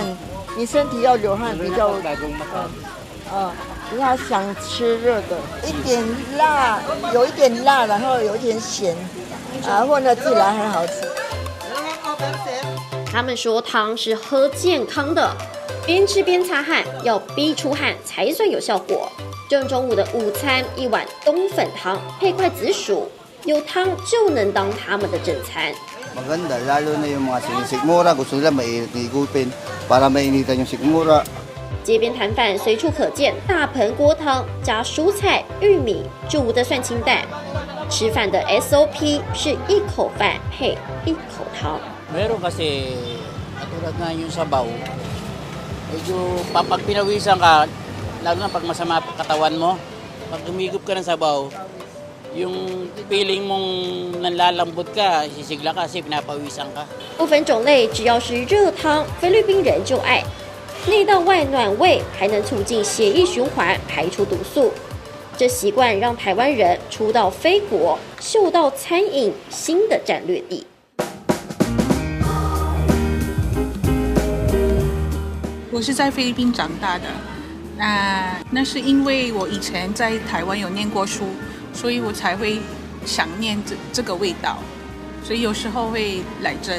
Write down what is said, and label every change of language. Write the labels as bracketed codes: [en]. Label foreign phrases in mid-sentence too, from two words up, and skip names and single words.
[zh] 你身体要流汗比较，他想吃热的，一点辣，有一点辣，然后有一点咸，混合起来很好吃。他们说汤是喝健康的，边吃边擦汗，要逼出汗才算有效果。正中午的午餐，一碗冬粉汤配块紫薯，有汤就能当他们的正餐。 [tl] Maganda lalo na yung mga sinisikmura, gusto nila mainit-igupin para mainitan yung sikmura。 [zh] 街边摊贩随处可见大盆锅汤，加蔬菜、玉米，煮得算清淡。吃饭的 SOP 是一口饭配一口汤。 [tl] Meron kasi katulad nga yung sabaw, medyo pag pinawisan ka, lalo na pag masama katawan mo, pag umigop ka ng sabaw, yung feeling mong nanlalambot ka, sisigla ka kasi pinapawisan ka。 [zh] 不分种类，只要是热汤，菲律宾人就爱。内到外暖胃，还能促进血液循环，排出毒素。这习惯让台湾人出到非国，嗅到餐饮新的战略地。我是在菲律宾长大的，那是因为我以前在台湾有念过书，所以我才会想念这个味道，所以有时候会来这里。